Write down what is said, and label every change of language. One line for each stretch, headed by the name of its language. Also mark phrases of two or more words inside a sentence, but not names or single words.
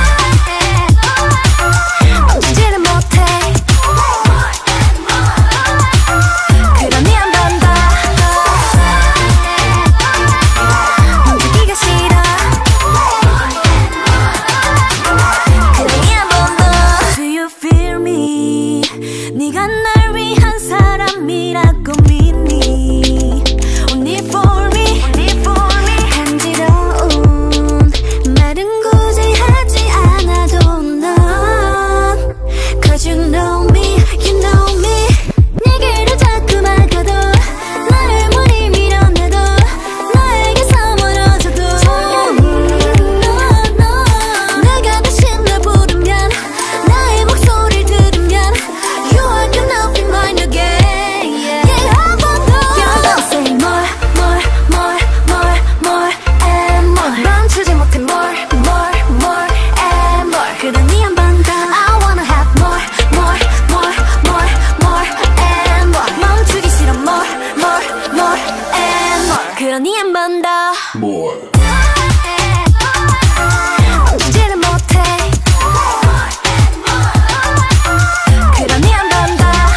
Korean: 멈추지를 못해 그러니 한 번 더 멈추기가 싫어 그러니 한 번 더
English: Do you feel me
Korean: 네가 날 위한 사람이라고 믿니
English: Only for me You know me,
Korean: you know me 내게로 자꾸 막아도 나를 무리 밀어내도 너에게서 멀어져도 no 내가 다시 널 부르면 나의 목소리를 들으면
English: You are gonna be mine again
Korean: Yeah, 한 번 더
English: You're gonna say more and more
Korean: 멈추지 못해
English: more and more
Korean: 그러니 한 번 더
English: I wanna have more
Korean: 그러니 한 번 더 More 멈추지를 못해 그러니 한 번 더